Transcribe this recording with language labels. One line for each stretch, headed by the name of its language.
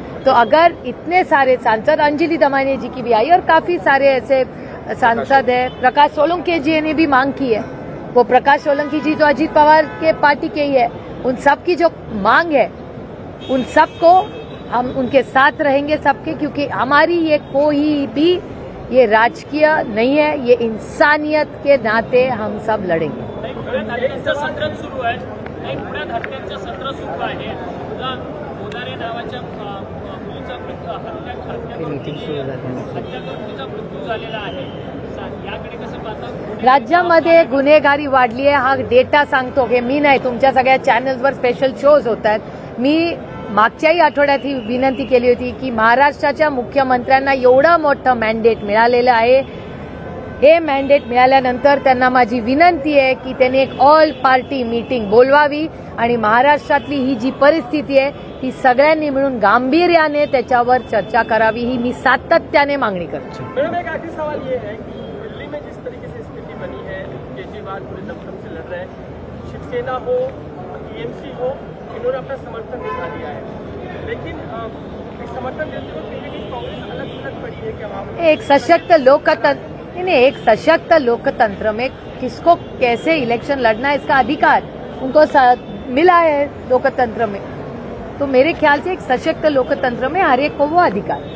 Hindi: तो अगर इतने सारे सांसद, अंजलि दमानिया जी की भी आई और काफी सारे ऐसे सांसद है, प्रकाश सोलंकी जी ने भी मांग की है, वो प्रकाश सोलंकी जी तो अजीत पवार के पार्टी के ही है, उन सब की जो मांग है उन सबको हम उनके साथ रहेंगे सबके, क्योंकि हमारी ये कोई भी ये राजकीय नहीं है, ये इंसानियत के नाते हम सब लढेंगे।
Marathi: हत्यांचं सत्र सुरू आहे, पुण्यात हत्यांचं सत्र सुरू आहे। मोदारे नावाच्या मुलीचा हत्या करून तिचा मृत्यू झालेला आहे, याकडे कसं पाहता? राज्यामध्ये गुन्हेगारी वाढली आहे, हा डेटा सांगतो की मी नाही, तुमच्या सगळ्या चॅनल्सवर स्पेशल शोज होत आहेत। मी मागच्याही आठवड्यात ही विनंती केली होती की महाराष्ट्राच्या मुख्यमंत्र्यांना एवढं मोठं मॅन्डेट मिळालेलं आहे, हे मॅन्डेट मिळाल्यानंतर त्यांना माझी विनंती आहे की त्यांनी एक ऑल पार्टी मीटिंग बोलवावी आणि महाराष्ट्रातली ही जी परिस्थिती आहे ही सगळ्यांनी मिळून गांभीर्याने त्याच्यावर चर्चा करावी, ही मी सातत्याने मागणी करते।
Hindi: मैडम, एक आखिरी सवाल ये है कि दिल्ली में जिस तरीके से स्थिति बनी है, केजरीवाल पूरे दमखम से लड़ रहे हैं, शिवसेना हो, टीएमसी हो, इन्होंने अपना समर्थन दिखा दिया है, लेकिन समर्थन देते हुए कहीं ना कहीं कांग्रेस अलग थलग पड़ी है क्या वहाँ पर? एक सशक्त लोकतंत्र, एक सशक्त लोकतंत्र में किसको कैसे इलेक्शन लड़ना है इसका अधिकार उनको मिला है लोकतंत्र में, तो मेरे ख्याल से एक सशक्त लोकतंत्र में हर एक को वो अधिकार।